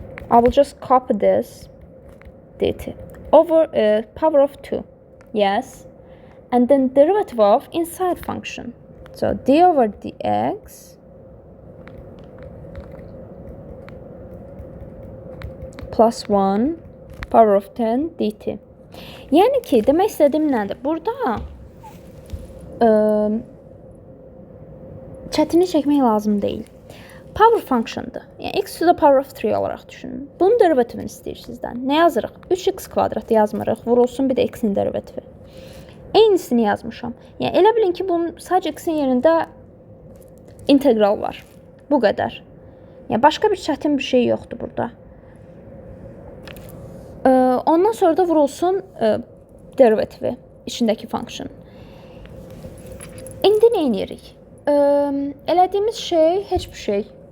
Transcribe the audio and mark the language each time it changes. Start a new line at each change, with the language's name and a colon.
English: I will just copy this dt over power of 2, yes, and then derivative of inside function, so d over dx plus 1 power of 10 dt.
Azerbaijani: Yəni ki, demək istədiyim nədir? Burada çətinlik çəkmək lazım deyil. Power function'dır. Yəni
English: x to the power of 3
Azerbaijani: olaraq düşünün. Bunun derivativini istəyir sizdən. Nə yazırıq? 3x kvadrat yazmırıq. Vurulsun bir də x-in derivativi. Eynisini yazmışam. Yəni elə bilin ki, bunun sadəcə x-in yerində integral var. Bu qədər. Yəni başqa bir çətin bir şey yoxdur burada. Ondan sonra da vurulsun derivativi, içindəki function. İndi nə edirik? Elədiyimiz şey heç bir şey.